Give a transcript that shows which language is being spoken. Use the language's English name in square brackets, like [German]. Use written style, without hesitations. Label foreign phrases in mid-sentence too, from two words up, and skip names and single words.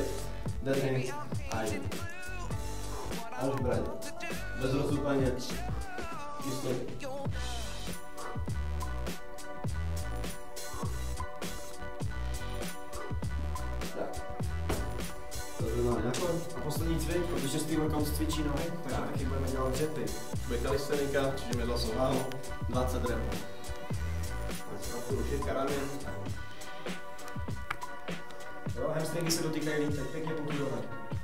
[Slovak] Deadhand a idem. A už brať. Bez rozúpania. Isto. Tak. Dobre, máme na kor. [Czech] A poslední cvik, protože Street Workout cvičí nohy, takže taky budeme dělat dřepy. [Slovak] Bude kalistenika, čiže ideme zase váhu, 20 repov. Šírka ramen. [Czech] Jo, hamstringy se dotýkají lítek, pěkně potudové.